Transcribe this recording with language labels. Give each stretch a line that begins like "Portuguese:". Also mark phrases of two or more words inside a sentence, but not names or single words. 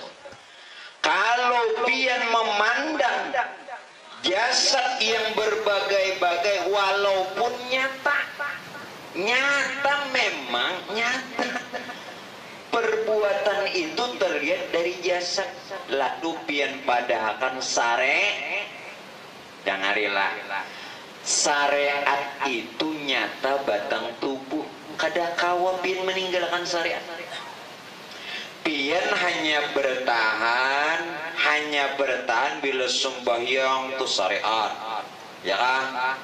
Indonesian: Kalau pian memandang jasad yang berbagai-bagai walaupun nyata memang nyata, perbuatan itu terlihat dari jasad.
Banjar: Lalu pian padahakan dengarilah, syariat itu nyata batang tubuh. Kada kawa pian meninggalkan syariat. Pian hanya bertahan bila sembahyang tuh syariat, ya kan?